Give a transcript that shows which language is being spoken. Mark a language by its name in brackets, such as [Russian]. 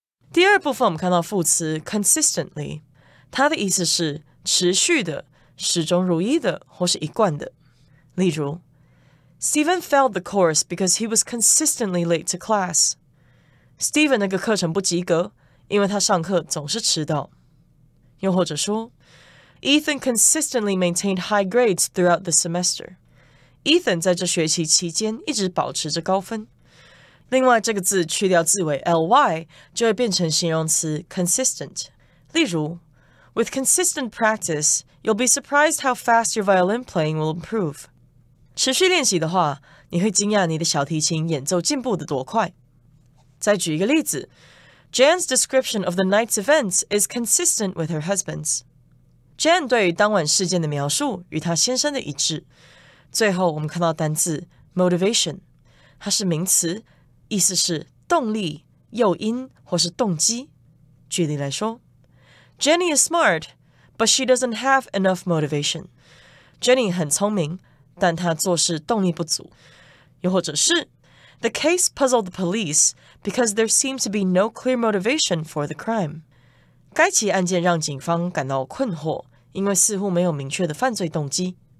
[Chinese] 第二部分我们看到副词 consistently， 它的意思是持续的、始终如一的或是一贯的。例如 [English] Stephen failed the course because he was consistently late to class. [Chinese] Stephen 那个课程不及格，因为他上课总是迟到。又或者说 [English] Ethan consistently maintained high grades throughout the semester. [Chinese] Ethan 在这学期期间一直保持着高分。另外，这个字去掉字尾 ly 就会变成形容词 consistent。例如 [English] With consistent practice, you'll be surprised how fast your violin playing will improve. [Chinese] 持续练习的话，你会惊讶你的小提琴演奏进步的多快。再举一个例子 [English] Jan's description of the night's events is consistent with her husband's. [Chinese] Jan 对于当晚事件的描述与她先生的一致。最后我们看到单字 motivation， 它是名词，意思是动力、诱因或是动机。举例来说 [English] Jenny is smart, but she doesn't have enough motivation. [Chinese] Jenny 很聪明，但她做事动力不足。又或者是 [English] The case puzzled the police because there seemed to be no clear motivation for the crime. [Chinese] 该起案件让警方感到困惑，因为似乎没有明确的犯罪动机。